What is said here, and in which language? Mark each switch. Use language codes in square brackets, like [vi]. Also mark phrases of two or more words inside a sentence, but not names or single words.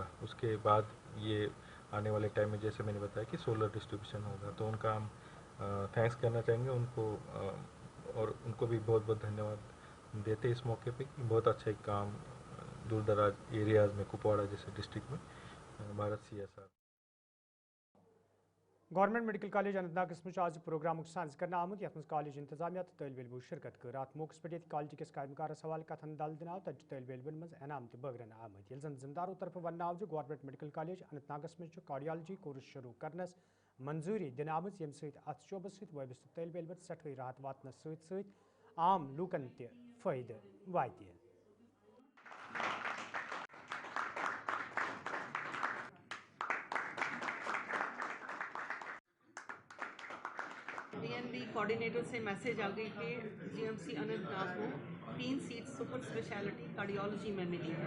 [hi] उसके बाद ये आने वाले टाइम में जैसे मैंने बताया कि सोलर डिस्ट्रीब्यूशन होगा, तो उनका हम थैंक्स करना चाहेंगे उनको, और उनको भी बहुत बहुत धन्यवाद देते इस मौके पे कि बहुत अच्छा एक काम दूर दराज एरियाज़ में कुपवाड़ा जैसे डिस्ट्रिक्ट में हमारा CSR। [ks] गवर्नमेंट मेडिकल कॉलेज अनंतनाग आज प्रोग्राम साज कर आमुत यथ कॉलेज इंतजामिया तो तलब इलमो शिरकत कर अत मौके पे कॉलेज किस कायमकारस हवाले कथन दल दिन आव तब तलब इलमन मज इनाम तो बगरन आमद ये जिमदारों तरफ वन आव गवर्नमेंट मेडिकल कॉलेज अनंतनागस में [en] cardiology course [ks] शुरू करनस मंजूरी दिन आम यम अत शोबस सत वबस्त तलब इलमन सठे राहत वातन सत आम लूकन त फायदे वात। [hi] DNB कोऑर्डिनेटर से मैसेज आ गई कि GMC अनंतनाग को 3 सीट [en] super speciality cardiology [hi] में मिली है।